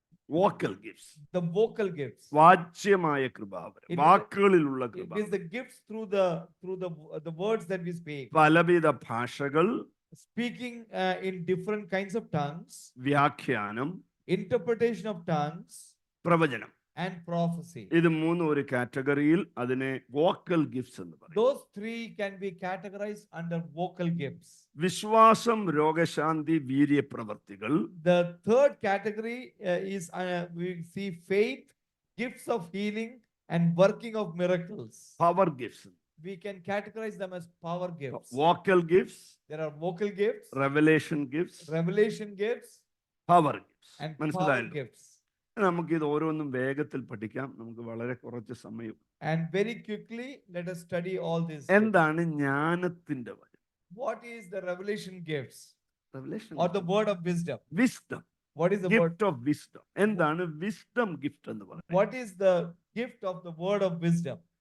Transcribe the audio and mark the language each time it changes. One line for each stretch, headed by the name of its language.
English: Vocal gifts. the vocal gifts.
Malayalam: വാച്യമായ കൃപാവരം,
English: It is-
Malayalam: വാക്കുകളിലുള്ള
English: It is
Malayalam: കൃപാവരം.
English: the gifts through the words that we speak.
Malayalam: പലവിധ ഭാഷകൾ,
English: Speaking in different kinds of tongues,
Malayalam: വ്യാഖ്യാനം,
English: interpretation of tongues,
Malayalam: പ്രവചനം.
English: and prophecy.
Malayalam: ഇത് 3 ഒരു കാറ്റഗറിയിൽ അതിനെ വോക്കൽ ഗിഫ്റ്റ്സ് എന്ന് പറയും.
English: Those 3 can be categorized under vocal gifts.
Malayalam: വിശ്വാസം, രോഗശാന്തി, വീര്യപ്രവർത്തികൾ.
English: The third category is we see faith, gifts of healing, and working of miracles. Power gifts. We can categorize them as power gifts. Vocal gifts, There are vocal gifts, revelation gifts, revelation gifts, power gifts. and power
Malayalam: മനസ്സിലായല്ലോ?
English: gifts.
Malayalam: നമുക്ക് ഇത് ഓരോന്നും വേഗത്തിൽ പഠിക്കാം. നമുക്ക് വളരെ കുറച്ച് സമയം.
English: And very quickly, let us study all these.
Malayalam: എന്താണ് ജ്ഞാനത്തിന്റെ വചനം?
English: What is the revelation gifts revelation, or the word of wisdom? Wisdom, What is the word? Gift of wisdom.
Malayalam: എന്താണ് വിസ്ഡം ഗിഫ്റ്റ് എന്ന് പറയുന്നത്?
English: What is the gift of the word of wisdom?